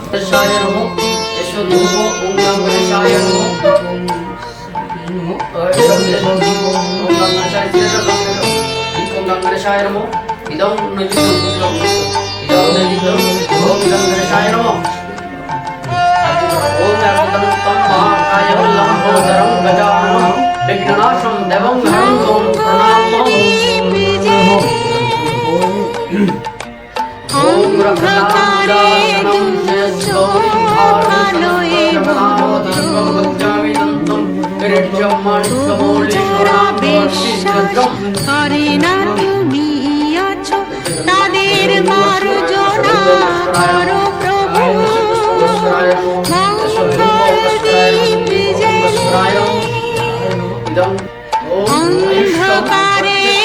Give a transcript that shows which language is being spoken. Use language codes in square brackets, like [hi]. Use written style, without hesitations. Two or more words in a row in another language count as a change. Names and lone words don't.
[sa] গণেশায় নমঃ এসো ধূপ ওম নমঃ গণেশায় নমঃ ওম নমঃ গণেশায় নমঃ ইদং নৈবেদ্যং ইদং নৈবেদ্যং ওম নমঃ গণেশায় নমঃ ওম নমঃ মহাকায় বল্লভোদরং গজাননং বিঘ্ননাশং দেবং হরং প্রণামঃ ওম রক্ষাকারেণং [bn] করে না তুমি আছো তাদের মার্জনা করো প্রভু মঙ্গল দীপ জ্বেলে অন্ধকারে